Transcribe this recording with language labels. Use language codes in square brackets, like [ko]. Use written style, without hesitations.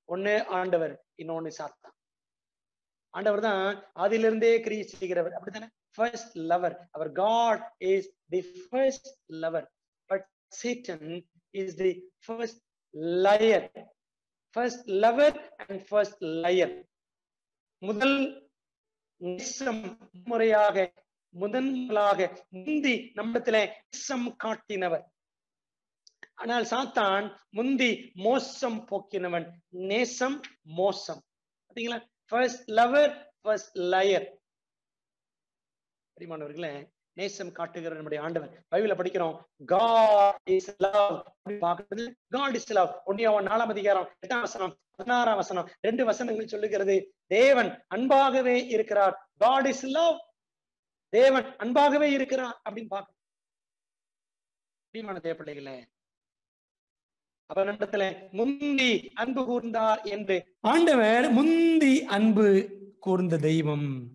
[ta] ஒண்ணு ஆண்டவர், இன்னொன்னு சாத்தான். ஆண்டவர் தான் அதிலிருந்தே கிரியை செய்கிறவர், அப்படித்தானே? [en] First lover. [ta] Our [en] God is the first lover. But Satan is the first liar, first lover and first liar. [ta] முதல் நேசம் முறையாக முதன்முதலாக முந்தி நம்மிடத்திலே நேசம் காட்டினவர். ஆனால் சாத்தான் முந்தி மோசம் போக்கினவன். நேசம் மோசம். பாத்தீங்களா? [en] First lover, first liar. [ta] பிரியமானவர்களே, நேசம் காட்டுகிற நம்முடைய ஆண்டவர். பைபிள்ல படிக்கிறோம், [en] God is love. [ta] பார்க்கிறது, God is love. 4ஆம் அதிகாரம் 8ஆம் வசனம் 16ஆம் வசனம் 2 வசனங்கள் சொல்லுகிறது, தேவன் அன்பாகவே இருக்கிறார். [en] God is love. [ta] தேவன் அன்பாகவே இருக்கிறார் அப்படின்னு பார்க்க. பிரியமான தேவ பிள்ளைகளே, அப்ப நம்மிடத்துல முந்தி அன்பு கூர்ந்தார் என்று ஆண்டவர் முந்தி அன்பு கூர்ந்த தெய்வம்.